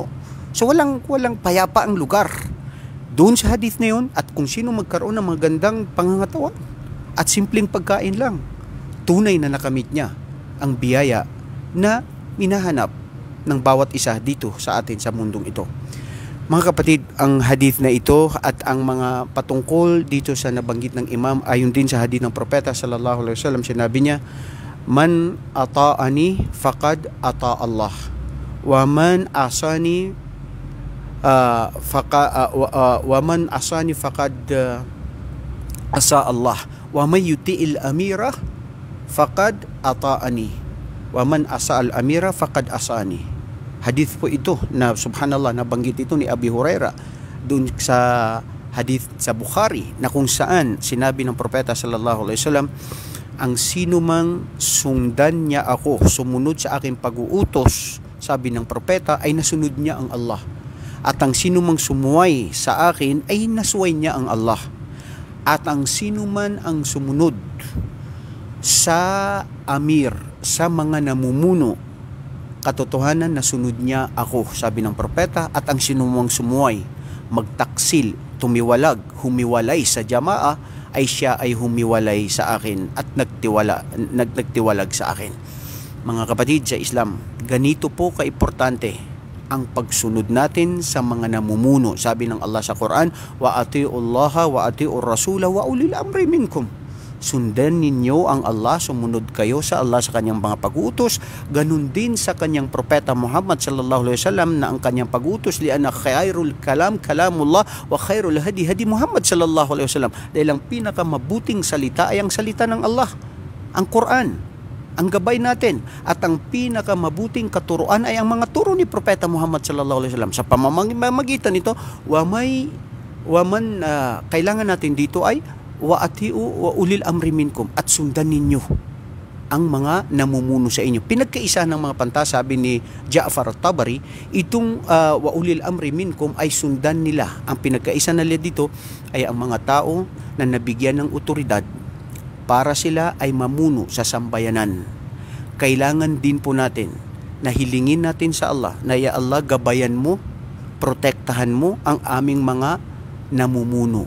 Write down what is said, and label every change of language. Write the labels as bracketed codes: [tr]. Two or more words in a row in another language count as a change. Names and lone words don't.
[tl] So walang payapa ang lugar. Doon sa hadith na yun, at kung sino magkaroon ng magandang pangangatawan at simpleng pagkain lang, tunay na nakamit niya ang biyaya na minahanap ng bawat isa dito sa atin sa mundong ito. Mga kapatid, ang hadith na ito at ang mga patungkol dito sa nabanggit ng imam, ayon din sa hadith ng propeta [ar] صلى الله عليه وسلم, [tl] sinabi niya, [ar] من أطاعني فقد أطاع الله ومن عصاني فقد عصى الله ومن يطع الأمير فقد أطاعني ومن عصى الأمير فقد عصاني. [tl] Hadith po ito na subhanallah nabanggit ito ni Abi Huraira doon sa hadith sa Bukhari, na kung saan sinabi ng propeta [ar] صلى الله عليه وسلم, [tl] ang sino mang sundan niya ako, sumunod sa aking pag-uutos, sabi ng propeta, ay nasunod niya ang Allah. At ang sino mang sumuway sa akin ay nasuway niya ang Allah. At ang sino man ang sumunod sa amir, sa mga namumuno, katotohanan na sunod niya ako, sabi ng propeta. At ang sinumang sumuway, magtaksil, tumiwalag, humiwalay sa jamaa, ay siya ay humiwalay sa akin at nagtiwalag sa akin. Mga kapatid sa Islam, ganito po kaimportante ang pagsunod natin sa mga namumuno. Sabi ng Allah sa Quran, [ar] وأطيعوا الله وأطيعوا الرسول وأولي الأمر منكم. [tl] Sundan ninyo ang Allah, sumunod kayo sa Allah sa kanyang mga pag-utos, ganun din sa kanyang propeta Muhammad [ar] صلى الله عليه وسلم [tl] na ang kanyang pag-utos, [ar] لأن خير الكلام كلام الله وخير الهدي هدي محمد صلى الله عليه وسلم, [tl] dahil ang pinakamabuting salita ay ang salita ng Allah, ang Quran, ang gabay natin, at ang pinakamabuting katuruan ay ang mga turo ni propeta Muhammad [ar] صلى الله عليه وسلم. [tl] Sa pamamagitan nito, kailangan natin dito ay [ar] وأطيعوا وأولي الأمر منكم, [tl] at sundan ninyo ang mga namumuno sa inyo. Pinagkaisa ng mga panta, sabi ni Ja'far at-Tabari, itong [ar] وأولي الأمر منكم [tl] ay sundan nila. Ang pinagkaisa nila dito ay ang mga tao na nabigyan ng otoridad para sila ay mamuno sa sambayanan. Kailangan din po natin na hilingin natin sa Allah na [ar] يا الله, [tl] gabayan mo, protektahan mo ang aming mga namumuno.